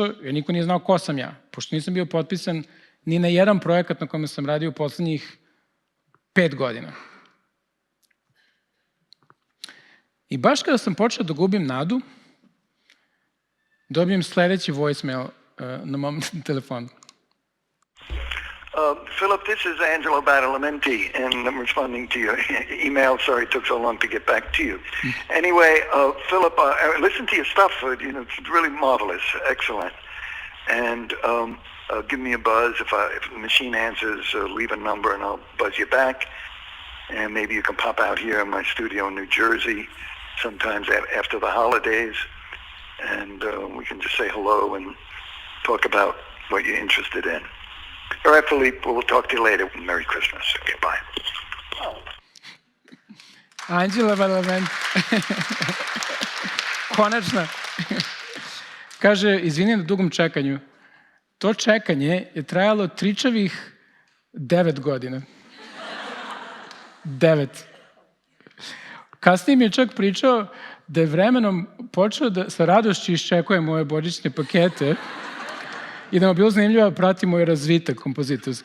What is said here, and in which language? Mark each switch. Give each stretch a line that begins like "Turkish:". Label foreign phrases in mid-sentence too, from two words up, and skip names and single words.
Serbian: Jer niko nije znao ko sam ja, pošto nisam bio potpisan ni na jedan projekat na kome sam radio u poslednjih 5 godina. I baš kada sam počeo da gubim nadu, dobijem sledeći voicemail na mom telefonu.
English: Philip, this is Angelo Badalamenti, and I'm responding to your email. Sorry it took so long to get back to you. Anyway, Philip, I listened to your stuff. It's really marvelous, excellent. And give me a buzz if the machine answers. Leave a number, and I'll buzz you back. And maybe you can pop out here in my studio in New Jersey sometimes after the holidays, and we can just say hello and talk about what you're interested in. All right, Philippe, we'll talk to you later. Merry Christmas. Okay, bye. Angelo Badalamenti.
Serbian: Konačno. Kaže, izvini na dugom čekanju. To čekanje je trajalo tričavih 9 godina. 9. Kasnije mi je čak pričao da je vremenom počeo da sa radošću iščekuje moje božićne pakete i da mu je bilo zanimljivo da prati moj razvitak kompozitorski.